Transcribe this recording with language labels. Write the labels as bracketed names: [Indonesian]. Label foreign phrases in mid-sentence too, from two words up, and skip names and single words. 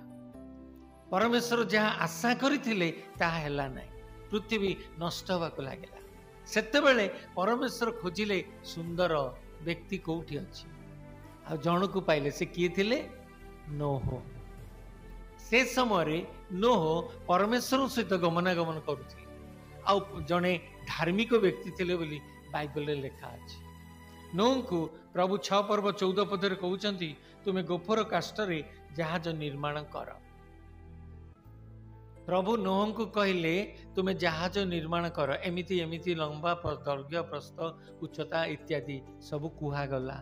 [Odia] ପରମେଶ୍ୱର ଯାହା ଆଶା କରିଥିଲେ ତାହା ହେଲା ନାହିଁ, ପୃଥିବୀ ନଷ୍ଟ ହେବାକୁ ଲାଗିଲା। ସେତେବେଳେ ପରମେଶ୍ୱର ଖୋଜିଲେ ସୁନ୍ଦର ବ୍ୟକ୍ତି କୋଉଠି ଅଛି, ଆଉ ଜଣକୁ ପାଇଲେ। ସେ କିଏ ଥିଲେ? ନୋହ। ସେ ସମୟ ନୋହ ପରମେଶ୍ୱର ସହିତ ଗମନାଗମନ କରୁଥିଲେ ଆଉ ଜଣେ ଧାର୍ମିକ ବ୍ୟକ୍ତି ଥିଲେ ବୋଲି ବାଇବଲରେ ଲେଖା ଅଛି। ନୋହଙ୍କୁ ପ୍ରଭୁ 6 ପର୍ବ 14 ପଦରେ କହୁଛନ୍ତି ତୁମେ ଗୋଫର କାଷ୍ଠରେ ଜାହାଜ ନିର୍ମାଣ କର। ପ୍ରଭୁ ନୋହଙ୍କୁ କହିଲେ ତୁମେ ଜାହାଜ ନିର୍ମାଣ କର, ଏମିତି ଏମିତି ଲମ୍ବା ଦୈର୍ଘ୍ୟ ପ୍ରସ୍ଥ ଉଚ୍ଚତା ଇତ୍ୟାଦି ସବୁ କୁହାଗଲା।